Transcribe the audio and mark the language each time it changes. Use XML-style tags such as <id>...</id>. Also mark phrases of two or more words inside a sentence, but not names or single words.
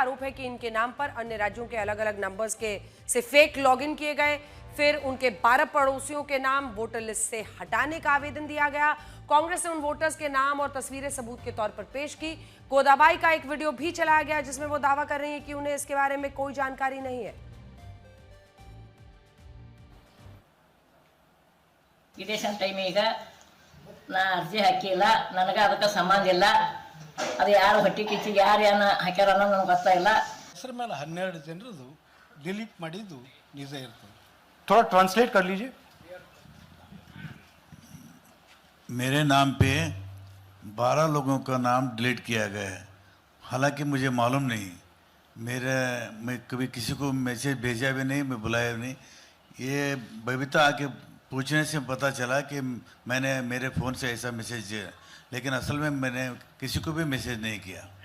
<hi>आरोप है कि इनके नाम पर अन्य राज्यों के अलग अलग नंबर्स के से</hi> <en>fake login</en> <hi>किए गए। फिर उनके 12 पड़ोसियों के नाम</hi> <en>voter list</en> <hi>से हटाने का आवेदन दिया गया। कांग्रेस ने उन वोटर्स के नाम और तस्वीरें सबूत के तौर पर पेश की। गोदाबाई का एक वीडियो भी चलाया गया जिसमें वो दावा कर रही है कि उन्हें इसके बारे में कोई जानकारी नहीं है।</hi> <kn>ಇಲೆಕ್ಷನ್ ಟೈಮಿಗೆ ನಾ ಅರ್ಜಿ ಹಾಕಿಲ್ಲ, ನನಗೆ ಅದಕ್ಕೆ ಸಂಬಂಧ ಇಲ್ಲ. ಅದು ಯಾರು ಹೊಟ್ಟಿ ಕಿಚ್ಚಿಗೆ ಯಾರು ಏನು ಹಾಕ್ಯಾರ ಅನ್ನೋದು ನನಗೆ ಗೊತ್ತಾಗಿಲ್ಲ. ಹೆಸರು ಮೇಲೆ 12 ಜನರದು ಡಿಲೀಟ್ ಮಾಡಿದ್ದು ನಿಜ ಇರ್ತದೆ.</kn> <hi>थोड़ा ट्रांसलेट कर लीजिए। मेरे नाम पे 12 लोगों का नाम डिलीट किया गया है, हालांकि मुझे मालूम नहीं। मैं कभी किसी को मैसेज भेजा भी नहीं, मैं बुलाया भी नहीं। ये बबीता आके पूछने से पता चला कि मैंने मेरे फ़ोन से ऐसा मैसेज, लेकिन असल में मैंने किसी को भी मैसेज नहीं किया।</hi>